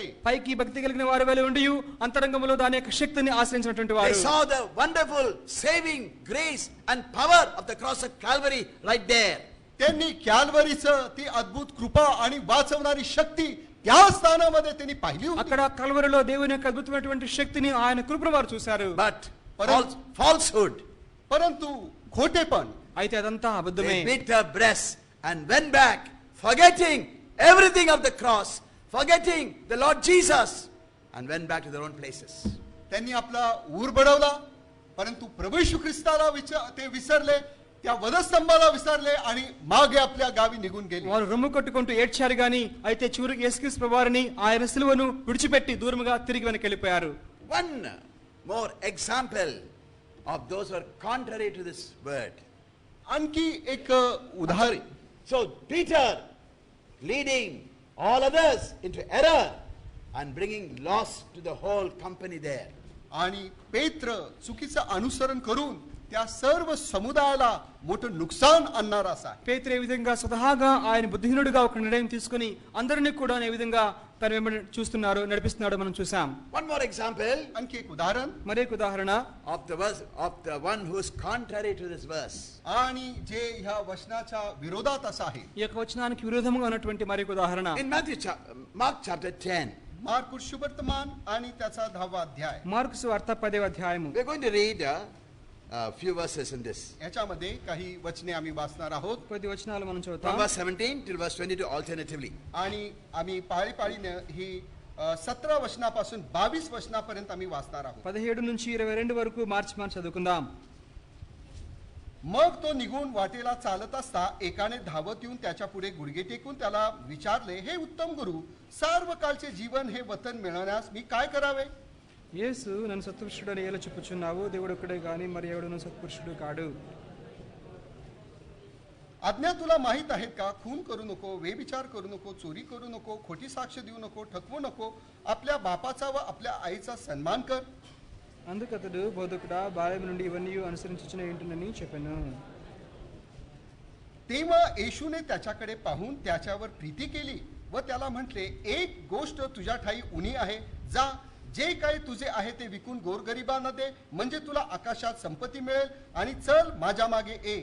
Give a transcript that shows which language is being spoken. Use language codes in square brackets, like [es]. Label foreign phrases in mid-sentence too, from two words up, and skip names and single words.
[te] పైకి భక్తి కలిగిన వారి వలె ఉండి అంతరంగంలో దాని యొక్క శక్తిని ఆశ్రయించినటువంటి [en] They [te] వారు. [en] saw the wonderful saving grace and power of the cross of Calvary right there. [mr] त्यांनी कॅल्वरीचं ती अद्भुत कृपा आणि वाचवणारी शक्ती त्या स्थानामध्ये त्यांनी पाहिली होती. [te] అక్కడ కల్వరిలో దేవుని యొక్క అద్భుతమైనటువంటి శక్తిని ఆయన కృపను వారు చూశారు. [en] But falsehood, [mr] परंतु खोटेपण, [te] అయితే అదంతా అబద్ధమే. [en] they beat their breasts and went back, forgetting everything of the cross, forgetting the Lord Jesus, and went back to their own places. [mr] त्यांनी आपला ऊर बडवला, परंतु प्रभू येशू ख्रिस्ताला ते विसरले, त्या वधस्तंभाला विसरले आणि मागे आपल्या गावी निघून गेले. [te] వారు రొమ్ము కొట్టుకుంటూ ఏడ్చారు గాని అయితే చివరికి యేసుక్రీస్తు ప్రభువారిని ఆయన సిలువను విడిచిపెట్టి దూరముగా తిరిగి వెనక్కి వెళ్ళిపోయారు. [en] One more example of those who are contrary to this word. [mr] आणखी एक उदाहरण. [en] So Peter leading all others into error and bringing loss to the whole company there. [mr] आणि पेत्र चुकीचं अनुसरण करून त्या सर्व समुदायाला मोठं नुकसान आणणारा असा आहे. [te] పేతురు ఏ విధంగా స్వతహాగా ఆయన బుద్ధిహీనుడిగా ఒక నిర్ణయం తీసుకుని అందరినీ కూడా ఏ విధంగా తన వెంబడి చూస్తున్నారో నడిపిస్తున్నాడో మనం చూసాం. [en] One more example [mr] आणखी एक उदाहरण [te] మరొక ఉదాహరణ [en] of the verse of the one who is contrary to this verse. [mr] आणि जे ह्या वचनाच्या विरोधात असा आहे. [te] ఈ యొక్క వచనానికి విరోధంగా ఉన్నటువంటి మరొక ఉదాహరణ [en] In Mark chapter 10, [mr] मार्क शुभवर्तमान आणि त्याचा 10वा अध्याय. [te] మార్కు సువార్త 10వ అధ్యాయము. [en] we're going to read a few verses in this. [mr] याच्यामध्ये काही वचने आम्ही वाचणार आहोत. [te] కొద్ది వచనాలు మనం [en] From [te] చదువుతాం. [en] verse 17 till verse 22 alternatively. [mr] आणि आम्ही पाळीपाळीने ही 17 वचनापासून 22 वचनापर्यंत आम्ही वाचणार आहोत. [te] 17 నుంచి 22 వరకు మార్చి చదువుకుందాం. [mr] मग तो निघून वाटेला चालत असता एकाने धावत येऊन त्याच्या पुढे गुडघे टेकून त्याला विचारले, हे उत्तम गुरु, सार्वकालचे जीवन हे वतन मिळवण्यास मी काय करावे? [te] యేసు నన్ను సత్పురుషుడని ఎలా చెప్పుచున్నావు? దేవుడు ఒక్కడే గాని మరి ఎవడును సత్పురుషుడు కాడు. [mr] आज्ञा तुला माहित आहेत का? खून करू नको, व्यभिचार करू नको, चोरी करू नको, खोटी साक्ष देऊ नको, ठकवू नको, आपल्या बापाचा व आपल्या आईचा सन्मान कर. [te] అందుకతడు బోధకుడా బాల్యం నుండి ఇవన్నీ అనుసరించుచునే ఏంటనని చెప్పాను. [mr] तेव्हा येशूने त्याच्याकडे पाहून त्याच्यावर प्रीती केली व त्याला म्हटले, एक गोष्ट तुझ्या ठाई उणी आहे, जा जे काही तुझे आहे ते विकून गोरगरिबांना दे, म्हणजे तुला आकाशात संपत्ती मिळेल, आणि चल माझ्या मागे ये.